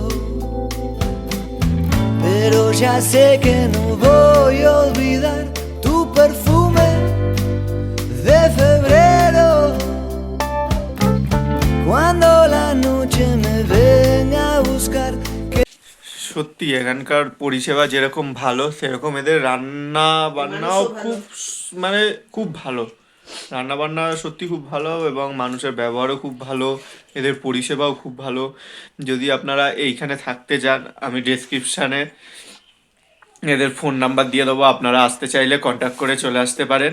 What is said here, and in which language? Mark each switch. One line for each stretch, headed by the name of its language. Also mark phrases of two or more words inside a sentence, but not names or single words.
Spanish: Pero ya sé que no voy a olvidar tu perfume de febrero. Cuando la noche me venga a buscar.
Bangla: সত্যি এখানকার পরিষেবা যেরকম ভালো সেরকম এদের রান্না বান্নাও খুব মানে খুব ভালো। রান্না বান্না সত্যি খুব ভালো এবং মানুষের ব্যবহারও খুব ভালো, এদের পরিষেবাও খুব ভালো। যদি আপনারা এইখানে থাকতে যান আমি ডেসক্রিপশানে এদের ফোন নাম্বার দিয়ে দেবো, আপনারা আসতে চাইলে কন্ট্যাক্ট করে চলে আসতে পারেন।